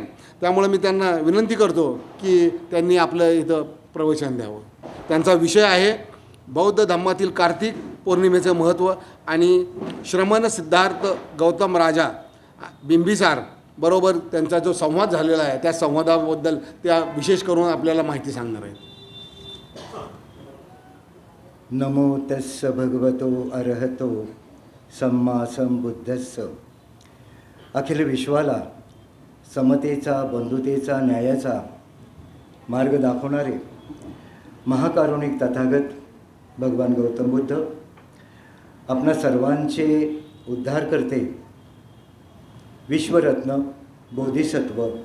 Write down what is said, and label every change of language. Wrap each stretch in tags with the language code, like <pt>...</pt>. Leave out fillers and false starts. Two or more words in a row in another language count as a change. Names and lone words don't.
<mr>त्यामुळे मी त्यांना विनंती करतो की त्यांनी आपलं इथं प्रवचन द्यावं. त्यांचा विषय आहे बौद्ध धम्मातील कार्तिक पौर्णिमेचं महत्त्व आणि श्रमण सिद्धार्थ गौतम राजा बिंबिसार बरोबर त्यांचा जो संवाद झालेला आहे त्या संवादाबद्दल त्या विशेष करून आपल्याला माहिती सांगणार आहेत.</mr> <pi>नमो तस्स भगवतो अरहतो सम्मा संबुद्धस्स.</pi> <mr>अखिल विश्वाला समतेचा, बंधुतेचा, न्यायाचा मार्ग दाखवणारे महाकारुणिक तथागत भगवान गौतम बुद्ध आपणा सर्वांचे उद्धारकर्ते, विश्वरत्न, बोधिसत्व,</mr>